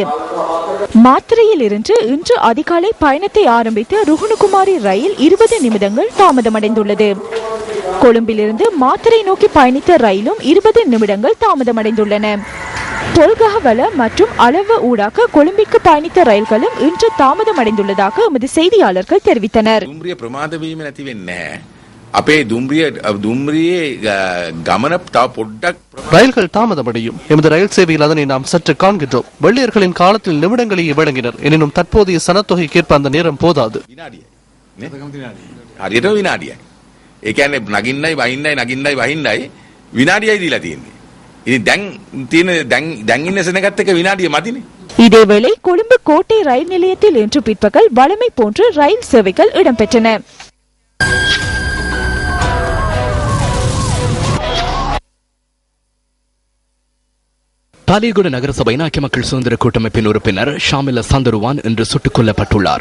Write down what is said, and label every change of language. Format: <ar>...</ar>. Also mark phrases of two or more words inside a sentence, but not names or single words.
<ta>மாத்திரையில் இருந்து இன்று அதிகாலை பயணத்தை ஆரம்பித்த ருகுணுகுமாரி ரயில் 20 நிமிடங்கள் தாமதமடைந்துள்ளது. கொழும்பிலிருந்து மாத்திரை நோக்கி பயணித்த ரயிலும் 20 நிமிடங்கள் தாமதமடைந்துள்ளன. பொல்கஹவல மற்றும் அளவு ஊடாக கொழும்பிற்கு பயணித்த ரயில்களும் இன்று தாமதமடைந்துள்ளதாக எமது செய்தியாளர்கள் தெரிவித்தனர்.</ta> <si>දුම්රිය ප්‍රමාද වීම නැති වෙන්නේ නැහැ. අපේ දුම්රියේ ගමන තව පොඩ්ඩක්</si> <ta>ரயில்கள் தாமதமடையும். எமது ரயில் சேவையில் அதனை நாம் சற்று காண்கின்றோம். வெள்ளையர்களின் காலத்தில் நிமிடங்களையே வழங்கினர். எனினும் தற்போதைய சனத்தொகைக்கேற்ப அந்த நேரம் போதாது.</ta> <si>හරියට විනාඩියයි. ඒ කියන්නේ නගින්නයි වහින්නයි විනාඩියයි දීලා තියෙන්නේ. ඉතින් දැන් තියෙන දැන් ඉන්න සෙනගත් එක විනාඩිය මදිනේ.</si> <ta>இதேவேளை கொழும்பு கோட்டை ரயில் நிலையத்தில் இன்று பிற்பகல் வழமை போன்று ரயில் சேவைகள் இடம்பெற்றன. பாலியகுட நகரசபையின் ஐக்கிய மக்கள் சுதந்திர கூட்டமைப்பின் உறுப்பினர் ஷாமில சந்தருவான் இன்று சுட்டுக் கொல்லப்பட்டுள்ளார்.</ta>